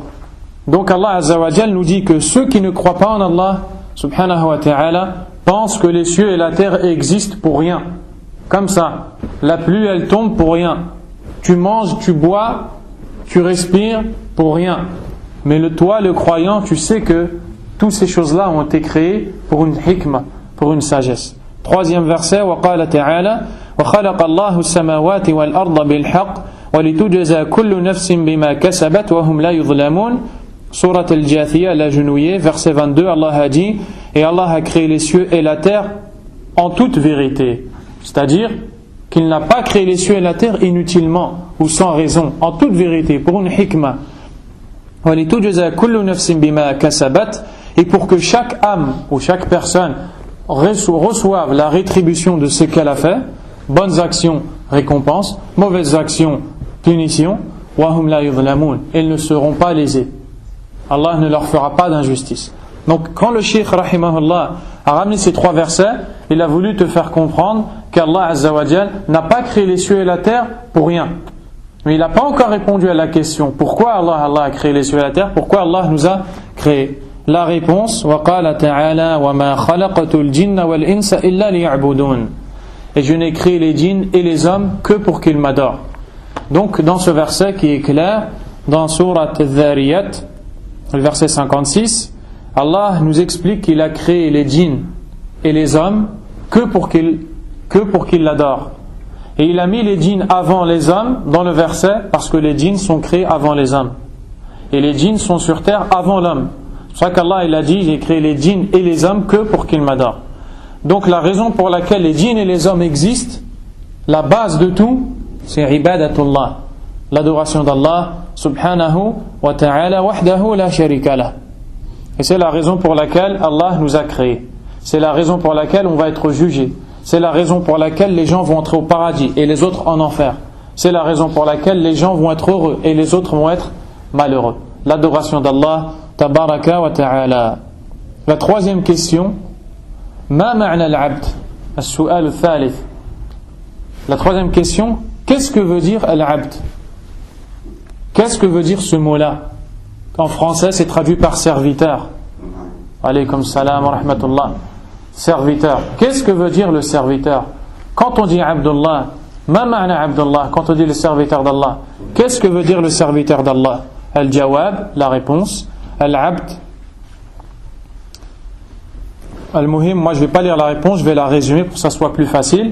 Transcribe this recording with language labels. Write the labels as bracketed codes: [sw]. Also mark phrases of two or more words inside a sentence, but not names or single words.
[fr] Donc Allah [ar] عز وجل [fr] nous dit que ceux qui ne croient pas en Allah [ar] سبحانه وتعالى [fr] pensent que les cieux et la terre existent pour rien. Comme ça, la pluie elle tombe pour rien. Tu manges, tu bois, tu respires pour rien. Mais toi, le croyant, tu sais que toutes ces choses-là ont été créées pour une hikmah, pour une sagesse. Troisième verset, [ar] وقال تعالى: وخلق الله السماوات والأرض بالحق ولتجزى كل نفس بما كسبت وهم لا يظلمون. [fr] Surat al-Jathiyah, l'agenouillé, verset 22, Allah a dit: et Allah a créé les cieux et la terre en toute vérité. C'est-à-dire qu'il n'a pas créé les cieux et la terre inutilement ou sans raison, en toute vérité, pour une hikmah. [ar] ولتجزى كل نفس بما كسبت. [fr] Et pour que chaque âme ou chaque personne reçoive la rétribution de ce qu'elle a fait, bonnes actions, récompense, mauvaises actions, punition, [ar] وهم لا يظلمون, [fr] ils ne seront pas lésés. Allah ne leur fera pas d'injustice. Donc quand le Cheikh rahimahullah a ramené ces 3 versets, il a voulu te faire comprendre qu'Allah [ar] عز وجل [fr] n'a pas créé les cieux et la terre pour rien. Mais il n'a pas encore répondu à la question: pourquoi Allah a créé les cieux et la terre? Pourquoi Allah nous a créés? La réponse: [ar] وقال تعالى وما خلقت الجن والإنس إلا ليعبدون. [fr] Et je n'ai créé les djinns et les hommes que pour qu'ils m'adorent. Donc dans ce verset qui est clair, dans Surat Adh-Dhariyat, le verset 56, Allah nous explique qu'il a créé les djinns et les hommes que pour qu'ils l'adorent. Et il a mis les djinns avant les hommes dans le verset parce que les djinns sont créés avant les hommes. Et les djinns sont sur terre avant l'homme. C'est pour ça qu'Allah il a dit: j'ai créé les djinns et les hommes que pour qu'ils m'adorent. Donc la raison pour laquelle les djinns et les hommes existent, la base de tout, c'est ibadatullah, l'adoration d'Allah [ar] سبحانه وتعالى وحده لا شريك له. [fr] Et c'est la raison pour laquelle Allah nous a créés. C'est la raison pour laquelle on va être jugé. C'est la raison pour laquelle les gens vont entrer au paradis et les autres en enfer. C'est la raison pour laquelle les gens vont être heureux et les autres vont être malheureux. L'adoration d'Allah [ar] تبارك وتعالى. [fr] La troisième question: [ar] ما معنى العبد? السؤال الثالث. [fr] La troisième question: qu'est-ce que veut dire al-'abd? Qu'est-ce que veut dire ce mot-là? En français, c'est traduit par serviteur. [ar] عليكم السلام ورحمة الله. [fr] Serviteur. Qu'est-ce que veut dire le serviteur? Quand on dit Abdullah, [ar] ما معنى عبد الله? [fr] Quand on dit le serviteur d'Allah, qu'est-ce que veut dire le serviteur d'Allah? Al-jawab, la réponse. Al-abd. Al-muhim, moi je ne vais pas lire la réponse, je vais la résumer pour que ça soit plus facile.